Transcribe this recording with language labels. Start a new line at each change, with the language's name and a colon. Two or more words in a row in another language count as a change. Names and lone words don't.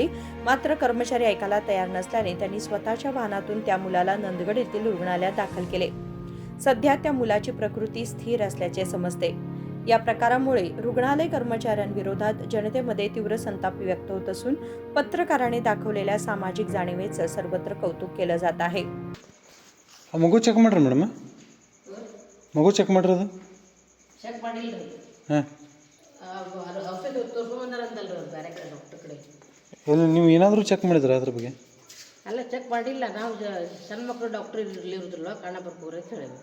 Marathi: मात्र कर्मचारी ऐकायला तयार नसल्याने त्यांनी स्वतःच्या वाहनातून त्या मुलाला नंदगड येथील रुग्णालयात दाखल केले. सध्या त्या मुलाची प्रकृती स्थिर असल्याचे समजते. या प्रकारामुळे रुग्णालय कर्मचाऱ्यांविरोधात जनतेमध्ये तीव्र संताप व्यक्त होत असून पत्रकारांनी दाखवलेल्या सामाजिक जाणीवेचं सर्वत्र कौतुक केलं जात आहे.
Kannada: ಮಗು ಚೆಕ್ ಮಾಡ್ರಿ ಮೇಡಮ್, ಮಗು ಚೆಕ್ ಮಾಡ್ರಿ ಅದು ಚೆಕ್ ಮಾಡಿಲ್ಲ ರೀ. ಹಾಂ ಔಷಧ ತೋರ್ಸ್ಕೊಂಬಂದಾರಂತಲ್ರಿ ಅವ್ರು ಬೇರೆ ಕಡೆ ಡಾಕ್ಟರ್ ಕಡೆ. ಎಲ್ಲಿ ನೀವು ಏನಾದರೂ ಚೆಕ್ ಮಾಡಿದ್ರೆ ಅದ್ರ ಬಗ್ಗೆ? ಅಲ್ಲ ಚೆಕ್ ಮಾಡಿಲ್ಲ, ನಾವು ಸಣ್ಣ ಮಕ್ಕಳು ಡಾಕ್ಟರ್ ಇರೋದಿಲ್ಲ ಕಾಣಬರ್ಪೂರ್ ಅಂತ ಹೇಳಿದ್ವಿ.